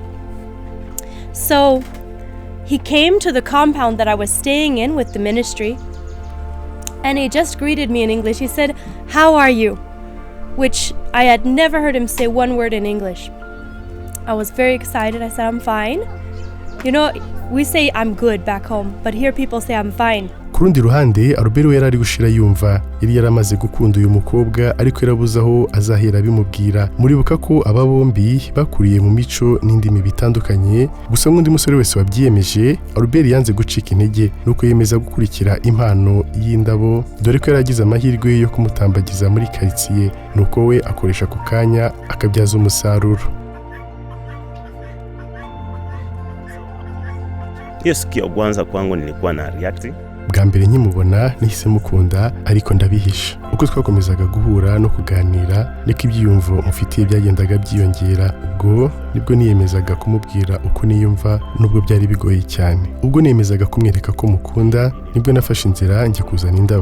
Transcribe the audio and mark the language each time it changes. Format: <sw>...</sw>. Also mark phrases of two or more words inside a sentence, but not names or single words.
<en>So he came to the compound that I was staying in with the ministry, and he just greeted me in English. He said, "How are you?" Which I had never heard him say one word in English. I was very excited. I said, "I'm fine." You know, we say I'm good back home, but here people say I'm fine.</en> <rw>Ku rundi ruhande Albert we yarari gushira yumva yari yaramaze gukunda uyu mukobwa ariko yarabuze aho azahera bimubwira. Muribuka ko aba bombi bakuriye mu mico n'indimi bitandukanye, gusa nk'undi musore wese wabyiyemeje Albert yanze gucika intege nuko yemeza gukurikira impano y'indabo, dore ko yaragize amahirwe yo kumutambagiza muri quartier, nuko we akoresha ku kanya akabyaza umusaruro.</rw> <sw>Hiyo siku ya kwanza kwangu nilikuwa na react.</sw> <rw>Bwa mbere nkimubona nahise mukunda ariko ndabihisha. Uko twakomezaga guhura no kuganira niko ibyiyumvo mufitiye byagendaga byiyongera. Ubwo nibwo niyemezaga kumubwira uko niyumva nubwo byari bigoye cyane. Ubwo niyemezaga kumwereka ko mukunda nibwo nafashe inzira njye kuzana indabo.</rw>